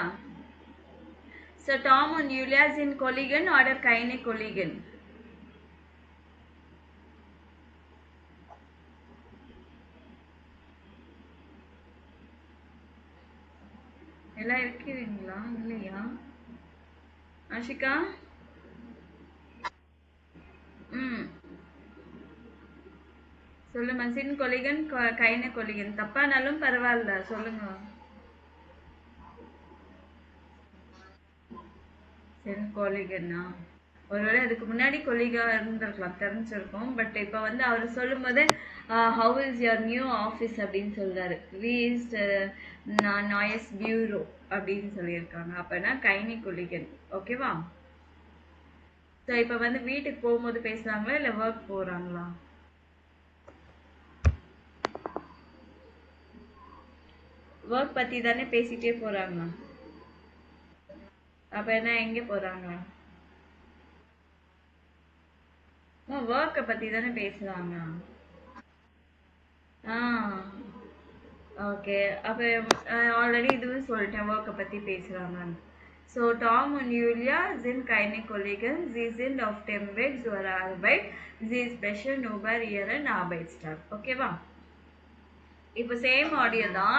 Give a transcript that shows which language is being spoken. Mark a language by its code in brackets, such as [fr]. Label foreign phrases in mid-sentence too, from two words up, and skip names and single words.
[de] So Tom und Julia sind Kollegen oder keine Kollegen? [ta] எல்லாம் இருக்கிறீங்களா இல்லையா? ஆஷிகா? ம். சொல்லுமா. [de] sind Kollegen, keine Kollegen. [ta] தப்பானாலும் பரவாயில்ல. சொல்லுங்க. [de] sind Kollegen? [ta] ஒருவேளை அதுக்கு முன்னாடி கொலிகா இருந்திருக்கலாம். தெரிஞ்சிருக்கும். பட் இப்போ வந்து அவர் சொல்லும்போது [en] how is your new office [ta] அப்படின்னு சொல்றாரு. [de] wie ist neues Büro [ta] அப்படின்னு சொல்லியிருக்காங்க. அப்போனா [de] keine Kollegen. [ta] ஓகேவா? ஸோ இப்போ வந்து வீட்டுக்கு போகும்போது பேசுறாங்களா இல்லை ஒர்க் போறாங்களா? ஒர்க் பத்தி தானே பேசிட்டே போறாங்க. அப்ப என்ன எங்க போறாங்க? ஒர்க்கை பத்தி தானே பேசுறாங்க. ஆ ஓகே. அப்ப ஆல்ரெடி இதுவும் சொல்லிட்டேன் ஒர்க்கை பத்தி பேசுறாங்கன்னு. [de] So Tom und Julia sind keine Kollegen, sie sind auf dem Weg zur Arbeit. Sie sprechen über ihren Arbeitstag. [ta] ஓகேவா? இப்போ சேம் ஆடியோ தான்.